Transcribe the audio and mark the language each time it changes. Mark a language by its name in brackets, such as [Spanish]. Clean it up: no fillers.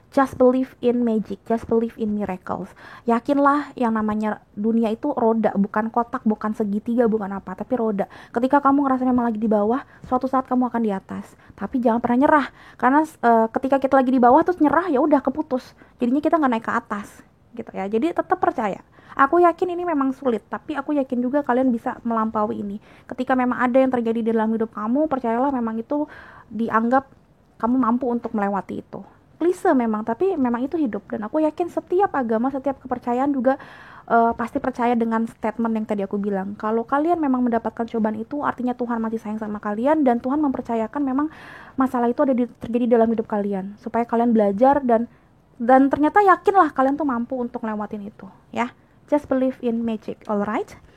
[English] Just believe in magic, just believe in miracles. [Indonesian] Yakinlah yang namanya dunia itu roda, bukan kotak, bukan segitiga, bukan apa, tapi roda. Ketika kamu ngerasa memang lagi di bawah, suatu saat kamu akan di atas. Tapi jangan pernah nyerah, karena ketika kita lagi di bawah terus nyerah, ya udah keputus. Jadinya kita nggak naik ke atas, gitu ya. Jadi tetap percaya. Aku yakin ini memang sulit, tapi aku yakin juga kalian bisa melampaui ini. Ketika memang ada yang terjadi di dalam hidup kamu, percayalah memang itu dianggap kamu mampu untuk melewati itu. Klise memang, tapi memang itu hidup. Dan aku yakin setiap agama, setiap kepercayaan juga pasti percaya dengan statement yang tadi aku bilang. Kalau kalian memang mendapatkan cobaan itu, artinya Tuhan masih sayang sama kalian, dan Tuhan mempercayakan memang masalah itu terjadi dalam hidup kalian, supaya kalian belajar dan ternyata yakinlah kalian tuh mampu untuk lewatin itu, ya. [English] Just believe in magic, alright?